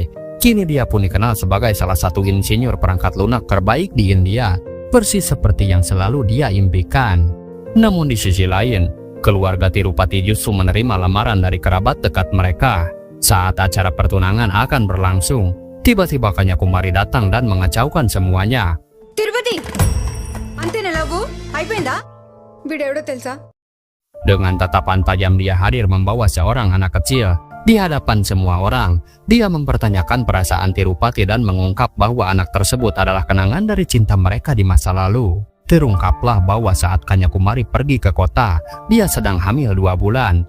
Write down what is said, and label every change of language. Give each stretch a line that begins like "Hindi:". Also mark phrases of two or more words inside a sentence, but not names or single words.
Indonesian: Kini dia pun dikenal sebagai salah satu insinyur perangkat lunak terbaik di India, persis seperti yang selalu dia impikan. Namun di sisi lain, keluarga Tirupati justru menerima lamaran dari kerabat dekat mereka. Saat acara pertunangan akan berlangsung, tiba-tiba Kanyakumari datang dan mengacaukan semuanya.
Telugu: తిరుపతి అంతేనా లవ్ అయిపోయిందా? వీడెవడో తెలుసా?
Indonesian: Dengan tatapan tajam dia hadir membawa seorang anak kecil. Di hadapan semua orang, dia mempertanyakan perasaan Tirupati dan mengungkap bahwa anak tersebut adalah kenangan dari cinta mereka di masa lalu. Terungkaplah bahwa saat Kanyakumari pergi ke kota, dia sedang hamil 2 bulan.